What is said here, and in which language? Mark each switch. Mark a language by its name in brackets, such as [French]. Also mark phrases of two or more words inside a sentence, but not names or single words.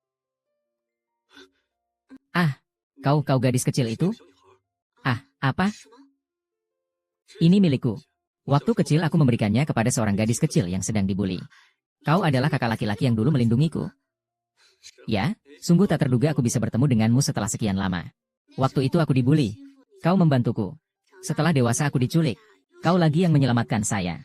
[Indonesian] Ah, kau gadis kecil itu? [Chinese] 小女孩， [Indonesian] Ah, apa? [Chinese] 什么？ [Indonesian] Ini milikku. Waktu kecil aku memberikannya kepada seorang gadis kecil yang sedang dibuli. Kau adalah kakak laki-laki yang dulu melindungiku. Ya, sungguh tak terduga aku bisa bertemu denganmu setelah sekian lama. Waktu itu aku dibuli. Kau membantuku. Setelah dewasa aku diculik. Kau lagi yang menyelamatkan saya.